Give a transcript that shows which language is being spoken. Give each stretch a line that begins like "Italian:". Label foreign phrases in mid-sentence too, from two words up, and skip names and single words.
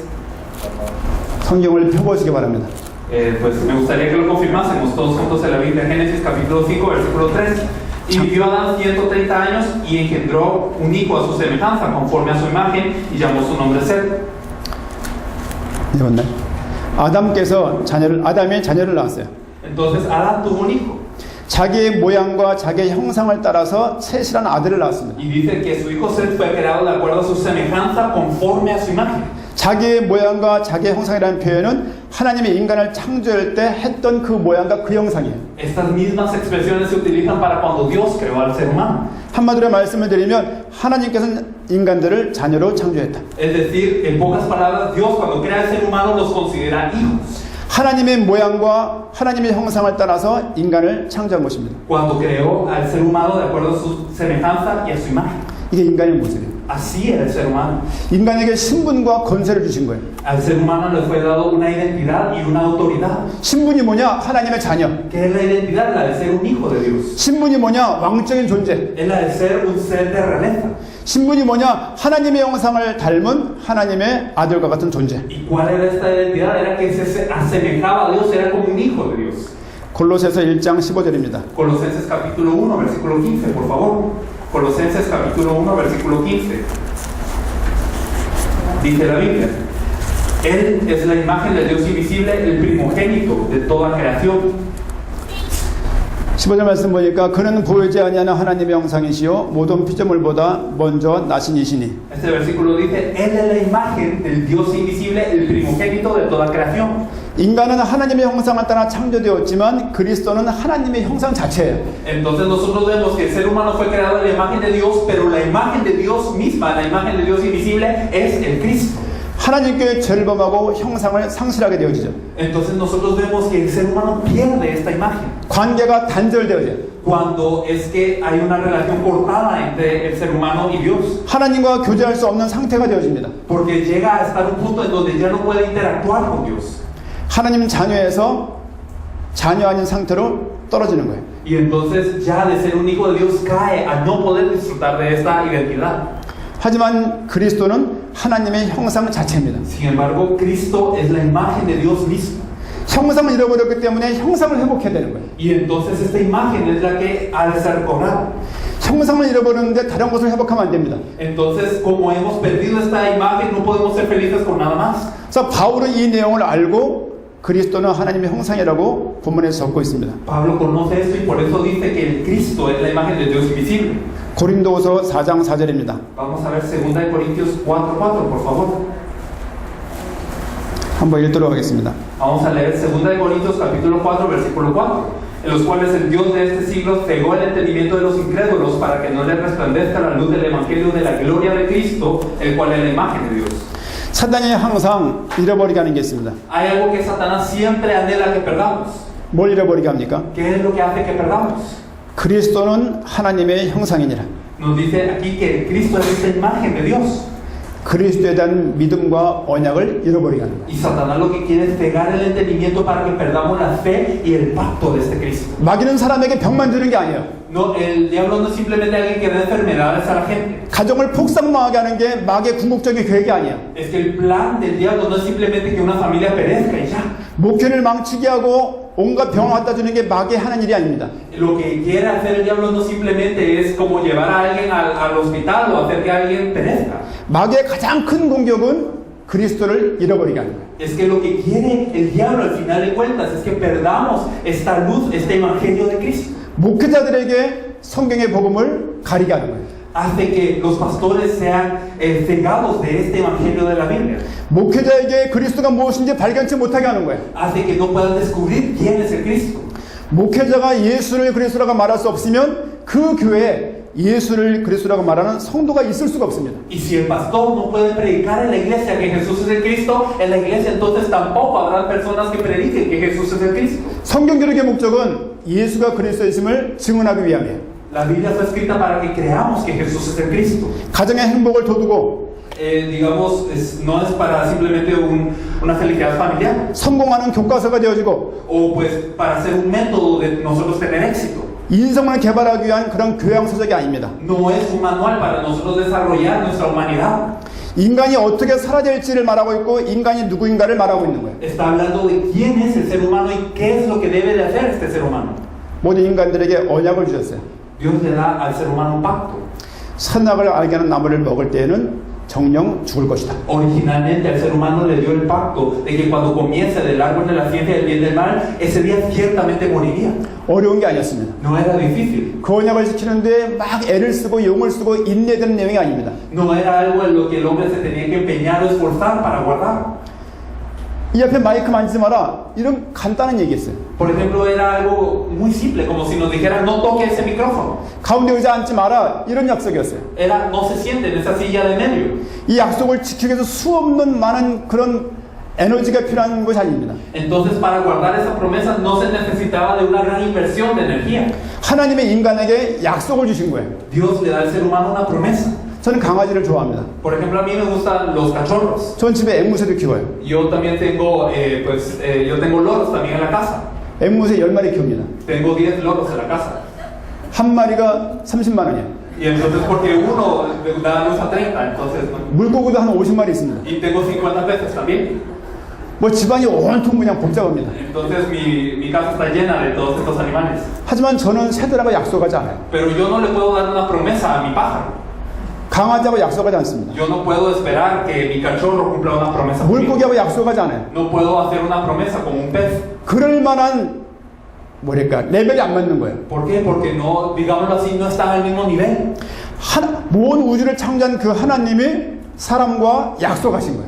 Korean: 성경을 펴보시기 바랍니다.
Spanish: pues me gustaría que lo confirmásemos todos juntos en la Biblia. Génesis capítulo 5, versículo 3. Y vivió Adán 130 años y engendró un hijo a su semejanza, conforme a su imagen, y llamó su nombre Set.
Korean: 읽었나요? 아담이 자녀를 낳았어요.
Spanish: Entonces Adán tuvo un hijo.
Korean: 자기의 모양과 자기의 형상을 따라서 셋이라는 아들을 낳았습니다.
Spanish: Y dice que su hijo Set fue creado de acuerdo a su semejanza, conforme a su imagen.
Korean: 자기의 모양과 자기의 형상이라는 표현은 하나님이 인간을 창조할 때 했던 그 모양과 그 형상이에요.
Spanish: Estas mismas expresiones se utilizan para cuando Dios creó al ser humano.
Korean: 한마디로 말씀을 드리면 하나님께서는 인간들을 자녀로 창조했다.
Spanish: Es decir, en pocas palabras, Dios cuando crea al ser humano los considera hijos.
Korean: 하나님의 모양과 하나님의 형상을 따라서 인간을 창조한 것입니다.
Spanish: Cuando creó al ser humano de acuerdo a su semejanza y a su imagen.
Korean: 이게 인간의 모습이에요.
Spanish: Así era el ser humano.
Korean: 인간에게 신분과 권세를 주신 거예요.
Spanish: Al ser humano le fue dado una identidad y una autoridad.
Korean: 신분이 뭐냐? 하나님의 자녀.
Spanish: ¿Qué es la identidad? La de ser un hijo de Dios.
Korean: 신분이 뭐냐? 왕적인 존재.
Spanish: Es la de ser un ser de realeza.
Korean: 신분이 뭐냐? 하나님의 형상을 닮은 하나님의 아들과 같은 존재.
Spanish: ¿Y cuál era esta identidad? Era que se asemejaba a Dios, era como un hijo de Dios.
Korean: 골로새서 1장 15절입니다.
Spanish: Colosenses capítulo 1, versículo 15, por favor. Colosenses capítulo 1, versículo 15. Dice la Biblia: Él es la imagen del Dios invisible, el primogénito de toda creación.
Korean: 15절 말씀 보니까 그는 보이지 아니하는 하나님의 형상이시요 모든 피조물보다 먼저 나신 이시니.
Spanish: Este versículo dice: Él es la imagen del Dios invisible, el primogénito de toda creación.
Korean: 인간은 하나님의 형상을 따라 창조되었지만 그리스도는 하나님의 형상 자체예요.
Spanish: Entonces nosotros vemos que el ser humano fue creado en la imagen de Dios, pero la imagen de Dios misma, la imagen de Dios invisible, es el Cristo.
Korean: 하나님께 죄를 범하고 형상을 상실하게 되어지죠.
Spanish: Entonces nosotros vemos que el ser humano pierde esta imagen.
Korean: 관계가 단절되어져요.
Spanish: Cuando es que hay una relación cortada entre el ser humano y Dios.
Korean: 하나님과 교제할 수 없는 상태가 되어집니다.
Spanish: Porque llega a estar un punto en donde ya no puede interactuar con Dios.
Korean: 하나님 자녀에서 자녀 아닌 상태로 떨어지는 거예요.
Spanish: Y entonces ya de ser un hijo de Dios cae a no poder disfrutar de esta identidad.
Korean: 하지만 그리스도는 하나님의 형상 자체입니다.
Spanish: Sin embargo, Cristo es la imagen de Dios mismo.
Korean: 형상을 잃어버렸기 때문에 형상을 회복해야 되는 거예요.
Spanish: Y entonces esta imagen es la que ha de ser recobrada.
Korean: 형상을 잃어버렸는데 다른 것을 회복하면 안 됩니다.
Spanish: Entonces, como hemos perdido esta imagen, no podemos ser felices con nada más.
Korean: 그래서 바울은 이 내용을 알고 그리스도는 하나님의 형상이라고 본문에서 적고 있습니다.
Spanish: Pablo conoce esto y por eso dice que el Cristo es la imagen de Dios invisible.
Korean: 고린도후서 4장 4절입니다.
Spanish: Vamos a ver 2 Corintios 4:4, por favor.
Korean: 한번 읽도록 하겠습니다.
Spanish: Vamos a leer 2 Corintios capítulo 4, versículo 4, en los cuales el Dios de este siglo cegó el entendimiento de los incrédulos para que no les resplandezca la luz del evangelio de la gloria de Cristo, el cual es la imagen de Dios.
Korean: 사단이 항상 잃어버리게 하는 게 있습니다.
Spanish: Hay algo que Satanás siempre anhela que perdamos.
Korean: 뭘 잃어버리게 합니까?
Spanish: ¿Qué es lo que hace que perdamos?
Korean: 그리스도는 하나님의 형상이니라.
Spanish: Nos dice aquí que Cristo es esta imagen de Dios.
Korean: 그리스도에 대한 믿음과 언약을 잃어버리게 하는 거예요.
Spanish: Y Satanás lo que quiere es cegar el entendimiento para que perdamos la fe y el pacto de este Cristo.
Korean: 마귀는 사람에게 병만 주는 게 아니에요.
Spanish: No, el diablo no es simplemente alguien que da enfermedades a la gente.
Korean: 가정을 폭삭망하게 하는 게 마귀의 궁극적인 계획이 아니에요.
Spanish: Es que el plan del diablo no es simplemente que una familia perezca y ya.
Korean: 목회를 망치게 하고 온갖 병을 갖다 주는 게 마귀의 하는 일이 아닙니다.
Spanish: Lo que quiere hacer el diablo no simplemente es como llevar a alguien al hospital o hacer que alguien perezca.
Korean: 마귀의 가장 큰 공격은 그리스도를 잃어버리게 하는 거예요.
Spanish: Es que lo que quiere el diablo al final de cuentas es que perdamos esta luz, este evangelio de Cristo.
Korean: 목회자들에게 성경의 복음을 가리게 하는 거예요.
Spanish: Hace que los pastores sean cegados de este evangelio de la Biblia.
Korean: 목회자에게 그리스도가 무엇인지 발견치 못하게 하는 거예요.
Spanish: Hace que no puedan descubrir quién es el Cristo.
Korean: 목회자가 예수를 그리스도라고 말할 수 없으면 그 교회에 예수를 그리스도라고 말하는 성도가 있을 수가 없습니다.
Spanish: Y si el pastor no puede predicar en la iglesia que Jesús es el Cristo, en la iglesia entonces tampoco habrá personas que prediquen que Jesús es el Cristo.
Korean: 성경 기록의 목적은 예수가 그리스도이심을 증언하기 위함이에요.
Spanish: La Biblia fue escrita para que creamos que Jesús es el Cristo.
Korean: 가정의 행복을 도두고
Spanish: Digamos, no es para simplemente una felicidad familiar
Korean: 성공하는 교과서가 되어지고
Spanish: o pues para ser un método de nosotros tener éxito.
Korean: 인성을 개발하기 위한 그런 교양 서적이 아닙니다.
Spanish: No es un manual para nosotros desarrollar nuestra humanidad.
Korean: 인간이 어떻게 살아야 될지를 말하고 있고 인간이 누구인가를 말하고 있는 거예요.
Spanish: Está hablando de quién es el ser humano y qué es lo que debe de hacer este ser humano.
Korean: 모든 인간들에게 언약을 주셨어요.
Spanish: Dios le da al ser humano un pacto.
Korean: 선악을 알게 하는 나무를 먹을 때에는 정령 죽을 것이다.
Spanish: Originalmente al ser humano le dio el pacto de que cuando comience del árbol de la ciencia del bien y del mal, ese día ciertamente moriría.
Korean: 어려운 게 아니었습니다.
Spanish: No era difícil.
Korean: 그 언약을 지키는데 막 애를 쓰고 용을 쓰고 인내되는 내용이 아닙니다.
Spanish: No era algo en lo que el hombre se tenía que empeñar o esforzar para guardar.
Korean: 이 앞에 마이크 만지지 마라. 이런 간단한 얘기였어요.
Spanish: Por ejemplo, era algo muy simple, como si nos dijeran no toque ese micrófono.
Korean: 가운데 의자 앉지 마라. 이런 약속이었어요.
Spanish: Era no se siente en esa silla de medio.
Korean: 이 약속을 지키기 위해서 수없는 많은 그런 에너지가 필요한 것이 아닙니다.
Spanish: Entonces, para guardar esa promesa no se necesitaba de una gran inversión de energía.
Korean: 하나님의 인간에게 약속을 주신 거예요.
Spanish: Dios le da al ser humano una promesa.
Korean: 저는 강아지를 좋아합니다.
Spanish: Por ejemplo, a mí me gustan los cachorros.
Korean: 전 집에 앵무새도 키워요.
Spanish: Yo también tengo, yo tengo loros también en la casa.
Korean: 앵무새 10마리 키웁니다.
Spanish: Tengo 10 loros en la casa.
Korean: 한 마리가 30만 원이에요.
Spanish: Y entonces, porque uno da luz a 30, entonces,
Korean: 물고기도 한 50마리 있습니다.
Spanish: y tengo 50 peces también.
Korean: 뭐 집안이 온통 그냥 복잡합니다.
Spanish: Entonces, mi casa está llena de todos estos animales.
Korean: 하지만 저는 새들하고 약속하지 않아요.
Spanish: Pero yo no le puedo dar una promesa a mi pájaro.
Korean: 강아지하고 약속하지 않습니다.
Spanish: Yo no puedo esperar que mi cachorro cumpla una promesa conmigo.
Korean: 물고기하고 약속하지 않아요.
Spanish: No puedo hacer una promesa como un pez.
Korean: 그럴 만한 뭐랄까 레벨이 안 맞는 거예요.
Spanish: ¿Por qué? Porque no, digámoslo así, no están al mismo nivel.
Korean: 모든 우주를 창조한 그 하나님이 사람과 약속하신 거예요.